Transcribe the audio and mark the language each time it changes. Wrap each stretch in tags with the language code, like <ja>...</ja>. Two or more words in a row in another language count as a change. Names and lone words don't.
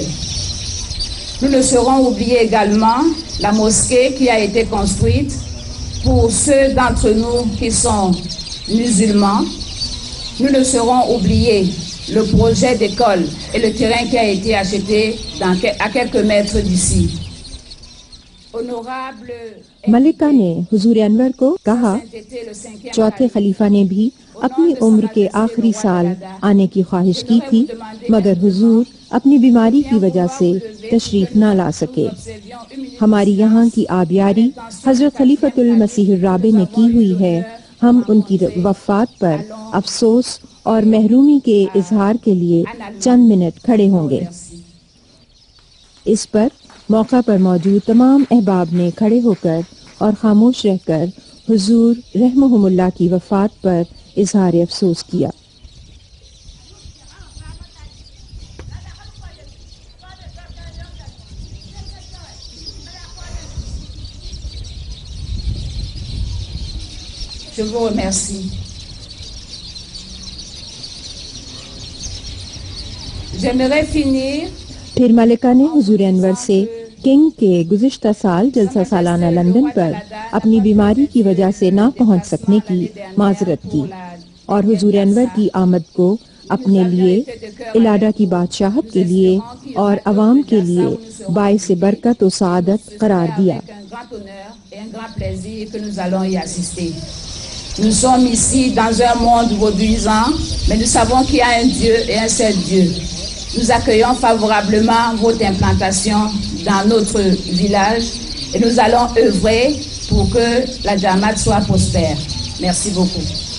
<fr>Nous ne saurons oublier également la mosquée qui a été construite pour ceux d'entre nous qui sont musulmans. Nous ne saurons oublier le projet d'école et le terrain qui a été acheté à quelques mètres d'ici. Honorable</fr> <ur>ملکہ نے حضور انور کو کہا، چوتھے خلیفہ نے بھی اپنی عمر کے آخری سال آنے کی خواہش کی تھی، مگر حضور اپنی بیماری کی وجہ سے تشریف نہ لا سکے. ہماری یہاں کی آبیاری حضرت خلیفۃ المسیح رابع نے کی ہوئی ہے. ہم ان کی وفات پر افسوس اور محرومی کے اظہار کے لیے چند منٹ کھڑے ہوں گے. اس پر موقع پر موجود تمام احباب نے کھڑے ہو کر اور خاموش رہ کر حضور رحمہم اللہ کی وفات پر اظہار افسوس کیا.</ur> <fr>Je vous remercie. J'aimerais finir</fr> <ur>پھر ملکہ نے حضور انور سے کنگ کے گزشتہ سال جلسہ سالانہ لندن پر اپنی بیماری کی وجہ سے نہ پہنچ سکنے کی معذرت کی اور حضور انور کی آمد کو اپنے لیے، الاڈا کی بادشاہت کے لیے اور عوام کے لیے باعث برکت اور سعادت قرار دیا.</ur> <fr>Nous sommes ici dans un monde vaudouisant, mais nous savons qu'il y a un Dieu et un seul Dieu. Nous accueillons favorablement votre implantation dans notre village et nous allons œuvrer pour que la Jamaat soit prospère. Merci beaucoup.</fr>